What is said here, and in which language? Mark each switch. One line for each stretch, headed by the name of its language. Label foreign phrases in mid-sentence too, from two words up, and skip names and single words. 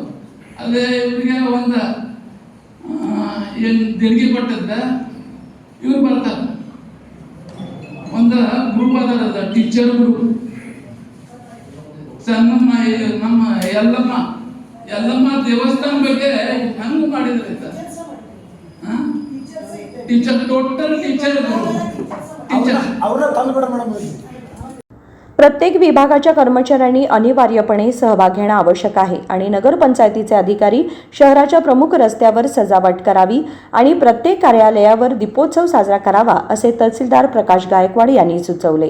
Kannada: ಅದೇ ಇವರಿಗೆ ಒಂದು ಏನು ದೇಣಿಗೆ ಕೊಟ್ಟಿದ್ದ ಇವ್ರು ಬರ್ತಾರೆ, ಒಂದು ಗ್ರೂಪ್ ಅದ
English: teacher group
Kannada: ಸಣ್ಣಮ್ಮ ನಮ್ಮ ಯಲ್ಲಮ್ಮ ದೇವಸ್ಥಾನ ಬಗ್ಗೆ ಹಂಗ ಮಾಡಿದ್ರೆ
English: teacher total teacher
Marathi: प्रत्येक विभागाच्या कर्मचाऱ्यांनी अनिवार्यपणे सहभाग घेणे आवश्यक आहे आणि नगरपंचायतीचे अधिकारी शहराच्या प्रमुख रस्त्यावर सजावट करावी आणि प्रत्येक कार्यालयावर दीपोत्सव साजरा करावा, असे तहसीलदार प्रकाश गायकवाड यांनी सुचवले।